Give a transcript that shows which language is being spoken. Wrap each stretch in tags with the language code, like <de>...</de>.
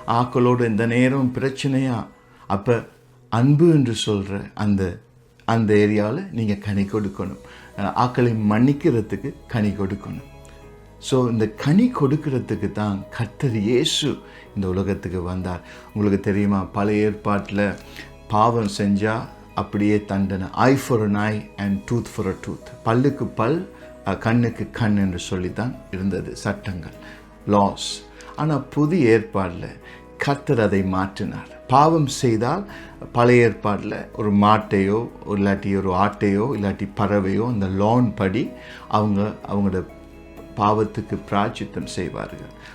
<ta>ஆக்களோடு இந்த நேரம் பிரச்சனையா, அப்போ அன்பு என்று சொல்கிற அந்த ஏரியாவில் நீங்கள் கனி கொடுக்கணும். ஆக்களை மன்னிக்கிறதுக்கு கனி கொடுக்கணும். ஸோ இந்த கனி கொடுக்கறதுக்கு தான் கர்த்தர் இயேசு இந்த உலகத்துக்கு வந்தார். உங்களுக்கு தெரியுமா, பழைய ஏற்பாட்டில் பாவம் செஞ்சால் அப்படியே தண்டனை.</ta> <en>Eye for an eye and tooth for a tooth.</en> <ta>பல்லுக்கு பல், கண்ணுக்கு கண் என்று சொல்லித்தான் இருந்தது சட்டங்கள், லாஸ். ஆனால் புதிய ஏற்பாடில் கர்த்தர் அதை மாற்றினார். பாவம் செய்தால் பழைய ஏற்பாடில் ஒரு மாட்டையோ இல்லாட்டி ஒரு ஆட்டையோ இல்லாட்டி பறவையோ அந்த லோன் படி அவங்களோட பாவத்துக்கு பிராயச்சித்தம் செய்வார்கள்.</ta>